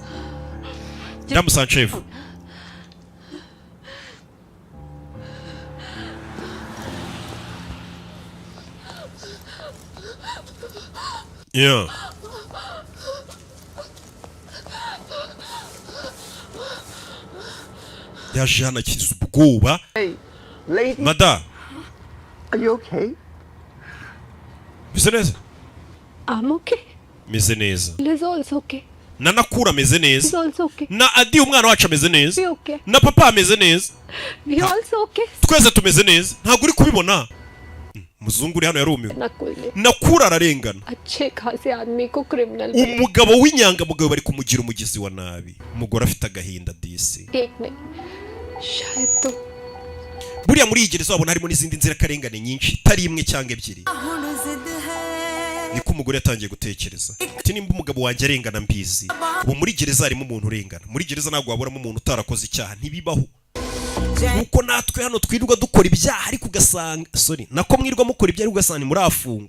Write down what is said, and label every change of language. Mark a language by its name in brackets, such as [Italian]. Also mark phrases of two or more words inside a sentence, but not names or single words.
[Kinyarwanda] Damu Sanchez, yeah, yaje hano akiza ubwoba. Madam, [English] Are you okay? [Kinyarwanda] meze neza? [English] I'm okay. [Kinyarwanda] Meze neza. [English] Liz also okay. [Kinyarwanda] Na Nakura ameze [English] He's [Kinyarwanda] neza. [English] also okay. [Kinyarwanda] Na Adi umwana wacu ameze neza. [English] We okay. [Kinyarwanda] Na papa ameze neza. [English] We also okay. [Kinyarwanda] Twese tumeze neza. Ntabwo uri kubibona. Muzungu uri hano yarumiwe. Nakura ararengana. [Hindi] अच्छे खासे आदमी को [English] criminal [Kinyarwanda] Umugabo w'inyangamugayo bari kumugira umugizi wa nabi. Umugore afite agahinda disi. [Hindi] एक नहीं शायद तो [Kinyarwanda] Buriya muri iyi gereza wabona harimo n'izindi nzirakarengane nyinshi, itari imwe cyangwa ebyiri. Niko umugore yatangiye gutekereza ati nimba umugabo wanjye arengana mbizi, ubu muri gereza harimo umuntu urengana. Muri gereza ntabwo waburamo umuntu utarakoze icyaha, ntibibaho. Nuko natwe hano twirirwa dukora ibyaha ariko ugasanga nako mwirwa mukora ibyaha ugasanga muri afungwa.